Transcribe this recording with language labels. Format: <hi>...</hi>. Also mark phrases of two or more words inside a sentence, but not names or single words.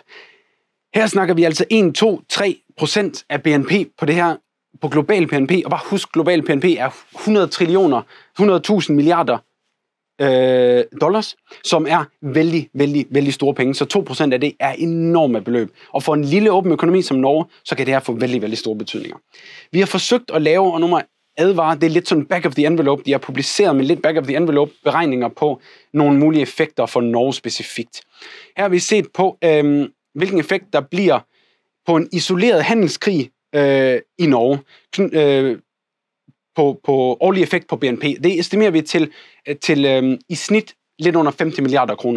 <da>Her snakker vi altså 1, 2, 3% af BNP på det her, på global BNP, og bare husk, global BNP er 100.000 milliarder dollars, som er vældig, vældig, vældig store penge. Så 2% af det er enorme beløb. Og for en lille åben økonomi som Norge, så kan det her få vældig, vældig store betydninger. Vi har forsøgt at lave, og nu må advare, det er lidt sådan</da> <en>back of the envelope,</en> <da>de har publiceret med lidt</da> <en>back of the envelope</en> <da>beregninger på nogle mulige effekter for Norge specifikt. Her har vi set på, hvilken effekt der bliver på en isoleret handelskrig i Norge, på årlig effekt på BNP. Det estimerer vi til i snit lidt under 50 milliarder kroner.</da>